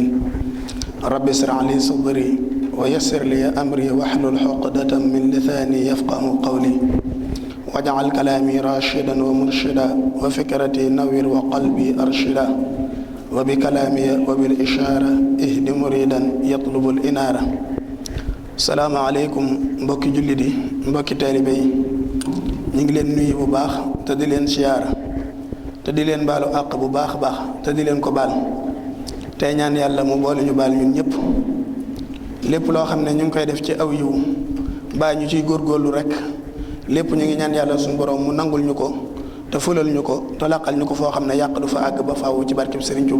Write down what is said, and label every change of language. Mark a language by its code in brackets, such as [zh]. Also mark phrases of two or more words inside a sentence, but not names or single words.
[ar] رب اشرح لي صدري ويسر لي أمري واحلل عقدة من لساني يفقه قولي واجعل كلامي راشدا ومرشدا وفكرتي نوير وقلبي أرشدا وبكلامي وبالإشارة اهد مريدا يطلب الإنارة. السلام عليكم [wo] mbokki jullit yi mbokki taalibe yi ñu ngi leen nuyu bu baax te di leen siyaara te di leen baalu àq bu baax baax te di leen ko baal tey ñaan yàlla mu boole ñu baal ñun ñëpp lépp loo xam ne ñu ngi koy def ci aw yiw mbaa ñu ciy góorgóorlu rek lépp ñu ngi ñaan yàlla suñu borom mu nangul ñu ko te fulal ñu ko te laqal ñu ko foo xam ne yàq du fa àgg ba faaw ci barkeb Serigne Touba.